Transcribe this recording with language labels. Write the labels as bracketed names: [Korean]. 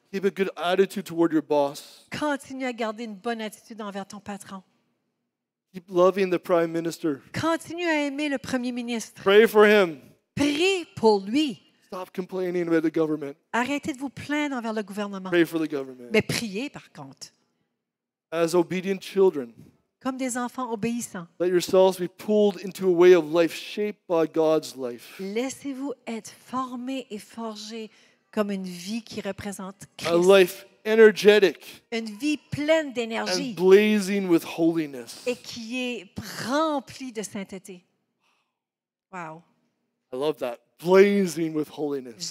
[English] Keep a good attitude toward your boss. [French] Continue à garder une bonne attitude envers ton patron. [English] Keep loving the prime minister. [French] Continue à aimer le premier ministre. [English] Pray for him. [French] Prie pour lui. [English] Stop complaining about the government. [French] Arrêtez de vous plaindre envers le gouvernement. [English] Pray for the government. [French] Mais priez, par contre, [English] As obedient children, [French] comme des enfants obéissants. [English] let yourselves be pulled into a way of life shaped by God's life. [French] Laissez-vous être formés et forgés comme une vie qui représente [English] A [French] Christ. [English] life energetic [French] Une vie pleine [English] and [French] d'énergie [English] blazing with holiness. [French] et qui est remplie de sainteté. [English] Wow! I love that. Blazing with holiness.